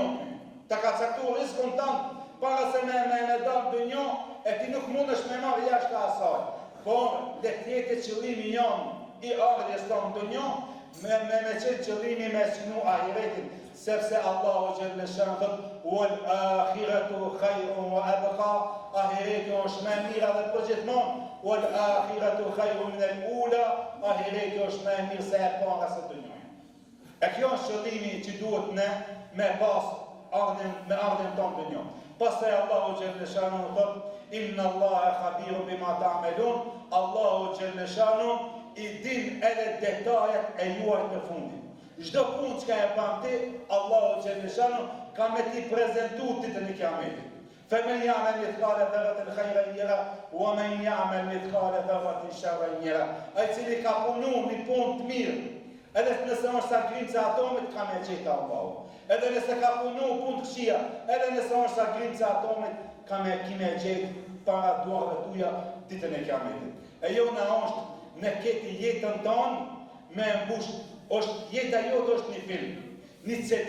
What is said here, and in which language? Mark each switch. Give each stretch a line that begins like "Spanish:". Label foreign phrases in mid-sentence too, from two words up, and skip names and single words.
Albanian: Ta ka caktuar rizkun tanë, para se me dalë dunja, e ti nuk mund është me marrë jashtë asaj. Por, le tjetë qëllimi janë i ardhjes tonë dunja, me qenë qëllimi me synu ahiretin, sepse Allahu
Arabic: جل شأنه
Albanian: thot:
Arabic: "والآخرة خير وأبقى."
Albanian: Ahireti është më mirë dhe përgjithmonë.
Arabic: والآخرة خير من الأولى.
Albanian: Ahireti është më mirë se e para se dunja. E kjo është qëllimi që duhet ne me pas me ardhjen tonë dunja. Pastaj Allahu
Arabic: جل شأنه
Albanian: thot:
Arabic: "إن الله خبير بما تعملون."
Albanian: Allahu
Arabic: جل شأنه
Albanian: i din edhe detajet e juaj të fundit. Çdo punë që e bën ti, Allahu
Arabic: جل شأنه
Albanian: ka me ti prezentu ditën e Kiametit.
Arabic: فَمَنْ يَعْمَلْ مِثْقَالَ ذَرَّةٍ خَيْرًا يَرَهُ وَمَنْ يَعْمَلْ مِثْقَالَ ذَرَّةٍ شَرًّا يَرَهُ.
Albanian: Ai cili ka punu një punë të mirë, edhe nëse është sa grimca atomit, ka me gjetë Allahu. Edhe nëse ka punu punë të këqija, edhe nëse është sa grimca atomit, ka me gjetë para duarve tuja ditën e Kiametit. E jo në është në këtë jetën tonë me mbush, është jeta jote është një film, një CD.